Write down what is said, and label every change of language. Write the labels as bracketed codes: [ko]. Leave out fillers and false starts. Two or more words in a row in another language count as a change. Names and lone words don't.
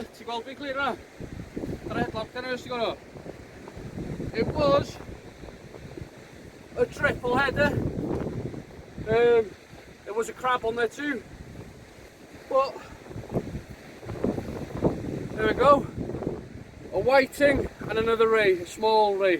[cy] Ti'n gweld fi'n clir yna? Yr headlock dyna ys ti'n gweld? [en] It was a triple header. There was a crab on there too. But there we go. A whiting and another ray, a small ray.